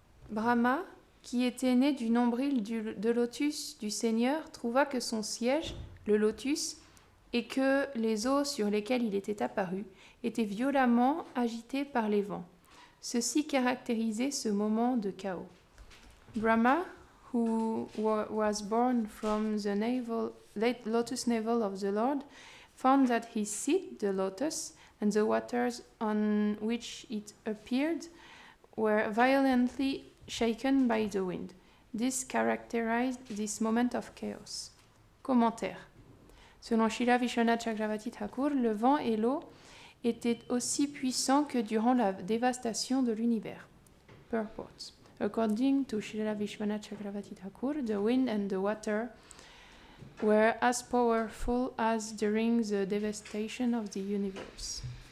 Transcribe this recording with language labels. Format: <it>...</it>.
<fr>Brahma, qui était né du nombril de lotus du Seigneur, trouva que son siège, le lotus, et que les eaux sur lesquelles il était apparu étaient violemment agitées par les vents. Ceci caractérisait ce moment de chaos.</fr> <en>Brahma, who was born from the lotus navel of the Lord, found that his seat, the lotus, and the waters on which it appeared were violently shaken by the wind. This characterized this moment of chaos. Commentaire.</en> <fr>Selon Srila Vishwanath Chakravarti Thakur, le vent et l'eau étaient aussi puissants que durant la dévastation de l'univers.</fr> <en>Purport. According to Srila Vishwanath Chakravarti Thakur, the wind and the water were as powerful as during the devastation of the universe.</en>